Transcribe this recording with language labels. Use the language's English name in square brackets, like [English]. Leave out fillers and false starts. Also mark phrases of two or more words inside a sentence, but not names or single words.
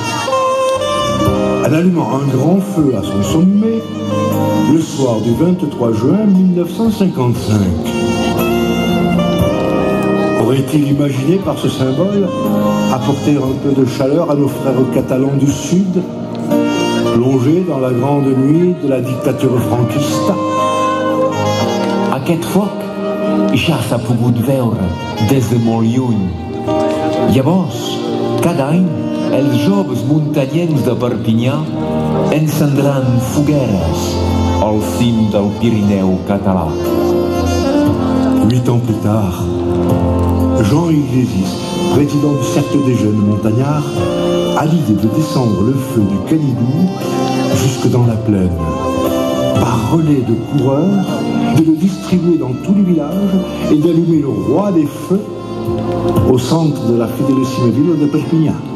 [French] en allumant un grand feu à son sommet le soir du 23 juin 1955. Aurait-il imaginé par ce symbole apporter un peu de chaleur à nos frères catalans du Sud, plongés dans la grande nuit de la dictature franquiste? [Catalan] Aquest foc ja s'ha pogut veure des de molt lluny. Llavors, cada any, els joves muntanyencs de Perpinyà encendran fogueres al cim del Pirineu català. [French] 8 ans plus tard, Jean Iglésis, président du Cercle des Jeunes Montagnards, a l'idée de descendre le feu du Canigou jusque dans la plaine. Par relais de coureurs, de le distribuer dans tous les villages et d'allumer le roi des feux au centre de la fidélissime ville de Perpignan.